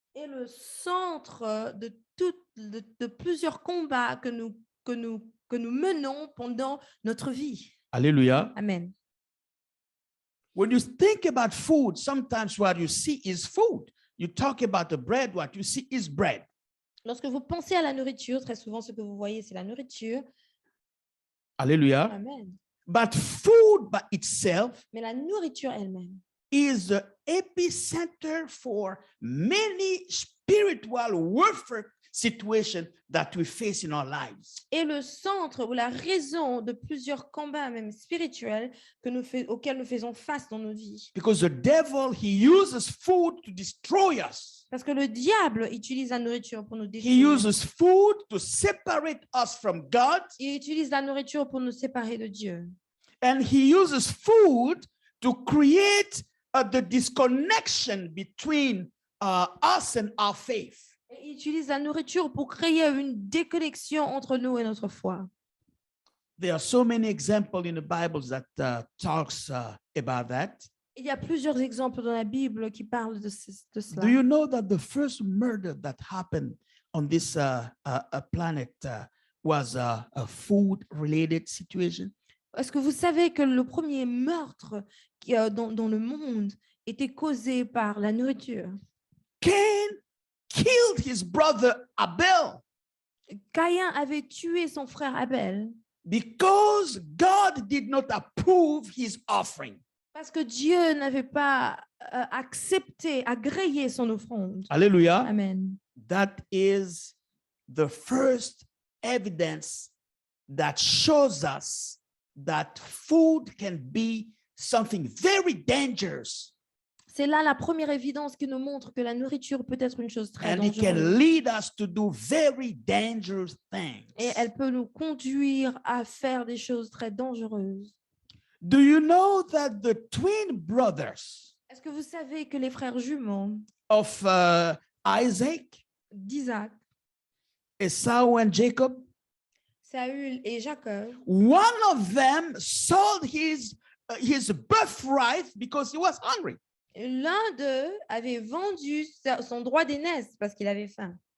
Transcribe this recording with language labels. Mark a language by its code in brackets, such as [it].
[fr] est le centre de plusieurs combats que nous menons pendant notre vie. Hallelujah. Amen. [en] When you think about food, sometimes what you see is food. You talk about the bread, what you see is bread. [fr] Lorsque vous pensez à la nourriture, très souvent ce que vous voyez, c'est la nourriture. Hallelujah. Amen. [en] But food by itself [fr] Mais la nourriture elle-même [en] is the epicenter for many spiritual warfare situations that we face in our lives. [fr] est le centre ou la raison de plusieurs combats, même spirituels, auxquels nous faisons face dans nos vies. [en] Because the devil, he uses food to destroy us. [fr] Parce que le diable utilise la nourriture pour nous [en] He [fr] détruire. [en] uses food to separate us from God, [fr] Il utilise la nourriture pour nous séparer de Dieu. [en] and he uses food to create the disconnection between us and our faith. [fr] Et il utilise la nourriture pour créer une déconnexion entre nous et notre foi. [en] There are so many examples in the Bible that talks about that. [fr] Il y a plusieurs exemples dans la Bible qui parlent de cela. [en] Do you know that the first murder that happened on this planet was a food-related situation? [fr] Est-ce que vous savez que le premier meurtre dans le monde était causé par la nourriture? [en] Cain killed his brother Abel [fr] Caïn avait tué son frère Abel [en] because God did not approve his offering. [fr] parce que Dieu n'avait pas agréé son offrande. Hallelujah. Amen. [en] That is the first evidence that shows us that food can be something very dangerous, [fr] C'est là la première évidence qui nous montre que la nourriture peut être une chose très [en] and it can [fr] dangereuse. [en] lead us to do very dangerous things. [fr] Et elle peut nous conduire à faire des choses très dangereuses. [en] Do you know that the twin brothers [fr] Est-ce que vous savez que les frères jumeaux [en] of Isaac, [fr] d'Isaac, [en] Esau and Jacob, [fr] Saül et Jacob, [en] one of them sold his birthright because he was hungry. [fr] l'un d'eux avait vendu son droit d'aînesse parce qu'il avait faim.